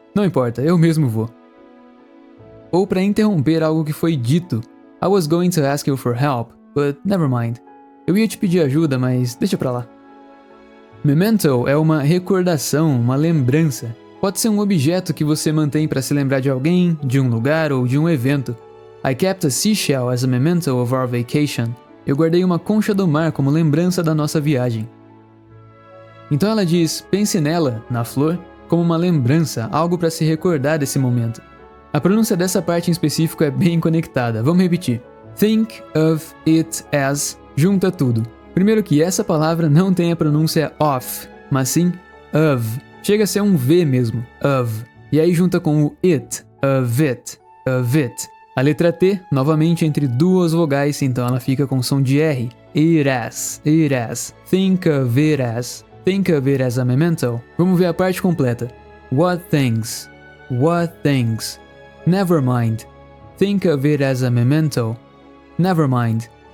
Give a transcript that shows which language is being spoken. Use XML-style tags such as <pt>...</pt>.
<pt>Não importa, eu mesmo vou. Ou para interromper algo que foi dito.</pt> <en>I was going to ask you for help, but never mind.</en> <pt>Eu ia te pedir ajuda, mas deixa pra lá. Memento é uma recordação, uma lembrança. Pode ser um objeto que você mantém para se lembrar de alguém, de um lugar ou de um evento.</pt> <en>I kept a seashell as a memento of our vacation.</en> <pt>Eu guardei uma concha do mar como lembrança da nossa viagem. Então ela diz, pense nela, na flor, como uma lembrança, algo para se recordar desse momento. A pronúncia dessa parte em específico é bem conectada, vamos repetir.</pt> <en>Think of it as,</en> <pt>junta tudo. Primeiro que essa palavra não tem a pronúncia of, mas sim of. Chega a ser um V mesmo, of. E aí junta com o it, of it, of it. A letra T, novamente entre duas vogais, então ela fica com som de R.</pt> <en>It as, it as. Think of it as. Think of it as a memento.</en> <pt>Vamos ver a parte completa.</pt> <en>What things? What things? Never mind. Think of it as a memento. Never mind.</en>